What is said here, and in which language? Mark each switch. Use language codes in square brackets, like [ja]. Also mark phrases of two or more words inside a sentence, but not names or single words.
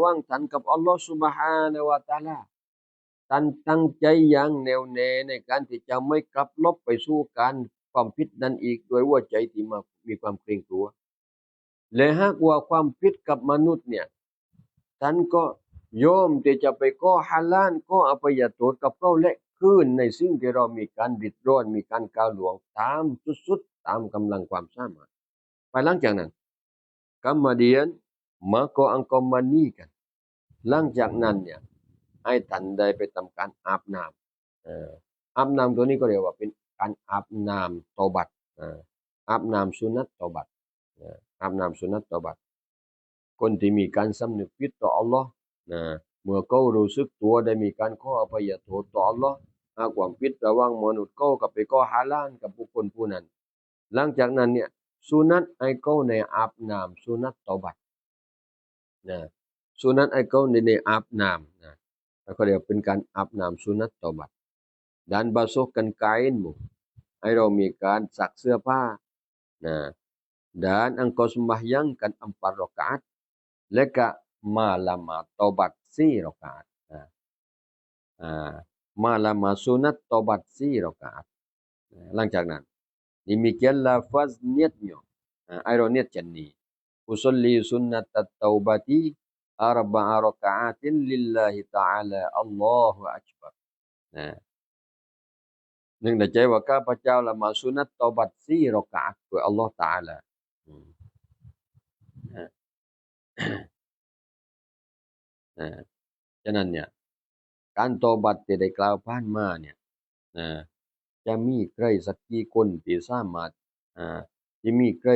[th] ว่างท่านกับอัลลอฮฺซุบฮานะฮูวะตะอาลาท่านตั้งใจอย่างแน่วแน่ในการที่จะไม่กลับลบไปสู่การความผิดนั้นอีกโดยหัวใจที่มีความเกรงกลัวและหากว่าความผิดกับมนุษย์เนี่ยท่านก็ยอมที่จะไป ก่อฮาลาลก่ออภัยโทษกับเขาและคืนในสิ่งที่เรามีการริดรอนมีการก้าวล่วงตามสุดๆตามกำลังความสามารถภายหลังจากนั้น [ms] kemudian maka engkau mandikan [th] หลังจากนั้น เนี่ยให้ท่านได้ไปทำการอาบน้ำอาบน้ำตัวนี้ก็เรียกว่าเป็นการอาบน้ำเตาบัตอาบน้ำสุนัตเตาบัตอาบน้ำสุนัตเตาบัตคนที่มี การสำนึกผิดต่ออัลลอฮ์นะเมื่อเขารู้สึกตัวได้มีการขออภัยโทษต่ออัลลอฮ์หากความ ผิดระหว่างมนุษย์เขากับไปก่อฮาลาลกับบุคคลผู้นั้นหลังจากนั้นเนี่ยสุนัตให้เขาในอาบน้ำสุนัตเตาบัตนะสุนัตให้เขาในอาบน้ำนะเขาเรียกเป็นการอาบน้ำสุนัตเตาบัต [ms] dan basuhkan kainmu [th] ให้เรามีการซักเสื้อผ้านะ [ms] dan engkau sembahyangkan 4 rakaat [th] และก็มาละหมาดเตาบัต4 rakaat มาละหมาดสุนัตเตาบัต4 rakaat หลังจากนั้น [ms] demikian lafaz niatnya [th] ให้เราเนียดเช่นนี้ [ar] أصلي سنة التوبة أربع ركعات لله تعالى الله أكبر [th] นึกในใจว่าข้าพเจ้าละหมาดสุนัตเตาบัต4 rakaat เพื่ออัลลอฮ์ตะอาลาฉะนั้นเนี่ยการเตาบัตที่ได้กล่าวผ่านมาเนี่ยจะมีใครสักกี่คนที่สามารถจะมีใคร